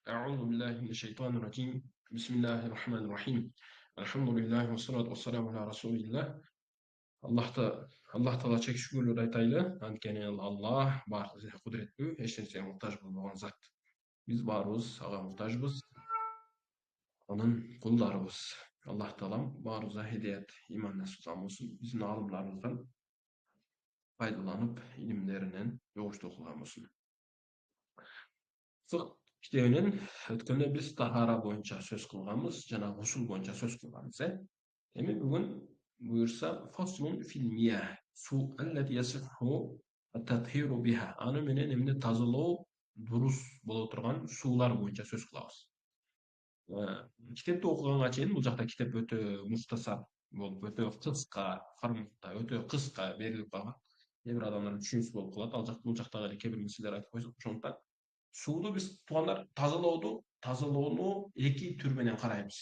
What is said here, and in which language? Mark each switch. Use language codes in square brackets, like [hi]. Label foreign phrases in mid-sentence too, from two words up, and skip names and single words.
[ar] أعوذ بالله من الشيطان الرجيم. بسم الله الرحمن الرحيم. الحمد لله والصلاة والسلام على رسول الله. [ky] Аллах Таала чек шүгүрлөр айтайлы. Анткени Аллах баардыгына кудуреттүү, эч нерсеге муктаж болбогон зат. Биз баарыбыз ага муктажбыз, анын кулдарыбыз. Аллах Таалам баарыбызга хидаят, иман насып болсун. Биздин аалымдарыбыздан пайдаланып, илимдеринен жогуштуу кылган болсун. Фык китебинен өткөндө биз тахара боюнча сөз кылганбыз, жана гусул боюнча сөз кылганбыз, Эми бүгүн буюрса [ar] فصل في المياه, [ky] су [ar] التي يصح التطهير بها. [ky] Аны менен эмне тазалоо дурус боло турган суулар боюнча сөз кылабыз. Китепти окуганга чейин бул жакта китеп өтө муктасар болуп, өтө кыска форматта, өтө кыска берилип калган. Кээ бир адамдар түшүнүксүз болуп калат. Бул жакта эле кээ бир нерселер айтып койсок, ошондуктан сууну биз туугандар тазалоону эки түр менен карайбыз.